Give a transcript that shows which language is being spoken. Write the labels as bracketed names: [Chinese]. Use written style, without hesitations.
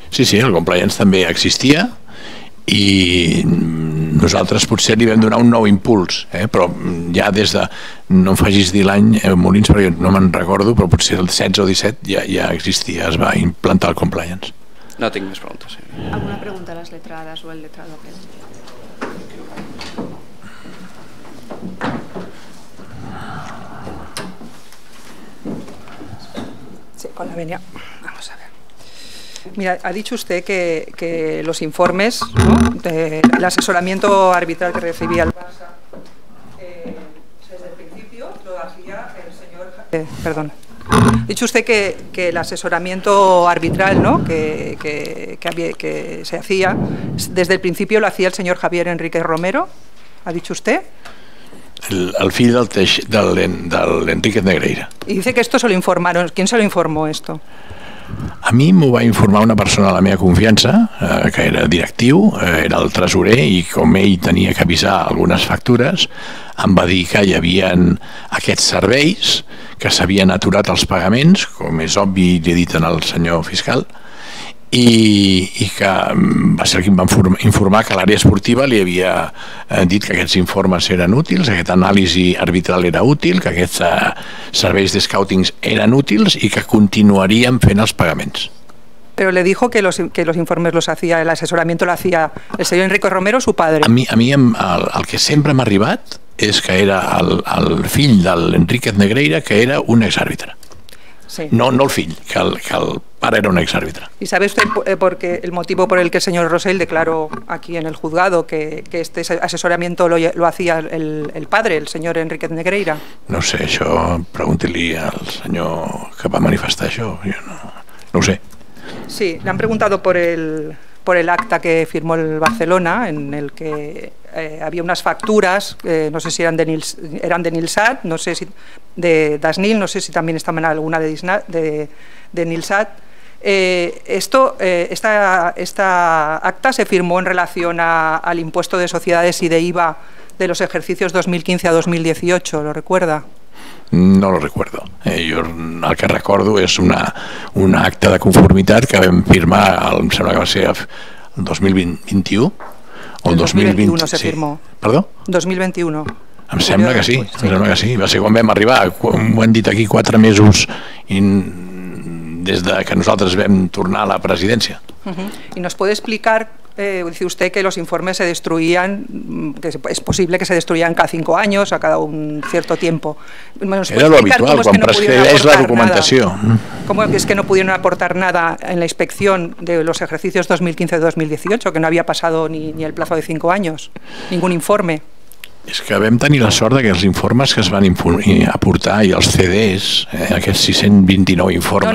[Catalan] Sí, el compliance també existia i nosaltres potser li vam donar un nou impuls, però ja des de, no em facis dir l'any, Molins, perquè no me'n recordo, però potser el 16 o 17 ja existia, es va implantar el compliance. No tinc més preguntes. [Spanish] ¿Alguna pregunta a las letradas o el letrado aquel? Sí, con la venia. Vamos a ver. Mira, ha dicho usted que los informes, ¿no?, del asesoramiento arbitral que recibía el Barça desde el principio lo hacía el señor... perdón. Ha dicho usted que el asesoramiento arbitral, ¿no?, que se hacía desde el principio lo hacía el señor Javier Enríquez Romero, ¿ha dicho usted? [Catalan] El fill del Enríquez Negreira. [Spanish] Y dice que esto se lo informaron. ¿Quién se lo informó esto? [Catalan] A mi m'ho va informar una persona de la meva confiança, que era directiu, era el tresorer, i com ell tenia que avisar algunes factures, em va dir que hi havia aquests serveis, que s'havien aturat els pagaments, com és obvi, li he dit al senyor fiscal, i que va ser qui em va informar que l'àrea esportiva li havia dit que aquests informes eren útils, aquest anàlisi arbitral era útil, que aquests serveis de scoutings eren útils i que continuaríem fent els pagaments. [Spanish] Pero le dijo que los informes los hacía, el asesoramiento lo hacía el señor Enrique Romero, su padre. [Catalan] A mi el que sempre m'ha arribat és que era el fill de l'Enríquez Negreira, que era un exàrbitre. Sí. No el fill, que el pare era un exárbitro. [Spanish] ¿Y sabe usted el motivo por el que el señor Rosell declaró aquí en el juzgado que este asesoramiento lo hacía el padre, el señor Enríquez Negreira? [Catalan] No sé, això pregunti-li al senyor que va manifestar això, jo no ho sé. [Spanish] Sí, le han preguntado por el acta que firmó el Barcelona, en el que había unas facturas, no sé si eran de Nilsat, no sé si de Dasnil, no sé si también estaban alguna de Nilsat. Esta acta se firmó en relación al impuesto de sociedades y de IVA de los ejercicios 2015 a 2018, ¿lo recuerda? No lo recuerdo. [Catalan] Jo el que recordo és una acta de conformitat que vam firmar, em sembla que va ser el 2021 o el [Spanish] 2021 se firmó. [Catalan] Perdó? 2021. Em sembla que sí, em sembla que sí. Va ser quan vam arribar, ho han dit aquí 4 mesos des de que nosaltres vam tornar a la presidència. [Spanish] ¿Y nos puede explicar, dice usted que los informes se destruían, que es posible que se destruyan cada 5 años, a cada un cierto tiempo? Era lo habitual, [Catalan] quan prescribeix la documentació. [Spanish] ¿Cómo es que no pudieron aportar nada en la inspección de los ejercicios 2015-2018, que no había pasado ni el plazo de 5 años, ningún informe? [Catalan] És que vam tenir la sort que els informes que es van aportar i els CDs, aquests 629 informes...